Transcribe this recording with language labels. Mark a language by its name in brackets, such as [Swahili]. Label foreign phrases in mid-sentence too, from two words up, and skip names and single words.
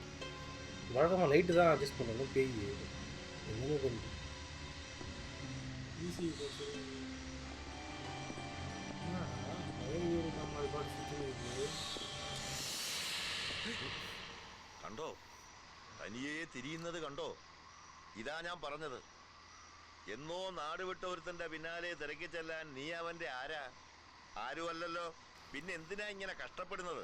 [Tamil] வழக்கமாக லைட்டு தான் அட்ஜஸ்ட் பண்ணணும். பேய் என்னன்னு ஈஸி போச்சு. நம்ம அது பாட்டு சுற்றி இருக்குது. [Malayalam] കണ്ടോ തനിയെ തിരിയുന്നത് കണ്ടോ? ഇതാ ഞാൻ പറഞ്ഞത്. എന്നോ നാട് വിട്ട ഒരുത്തന്റെ പിന്നാലെ തിരക്കി ചെല്ലാൻ നീ അവന്റെ ആരാ? ആരുമല്ലല്ലോ. പിന്നെ എന്തിനാ ഇങ്ങനെ കഷ്ടപ്പെടുന്നത്?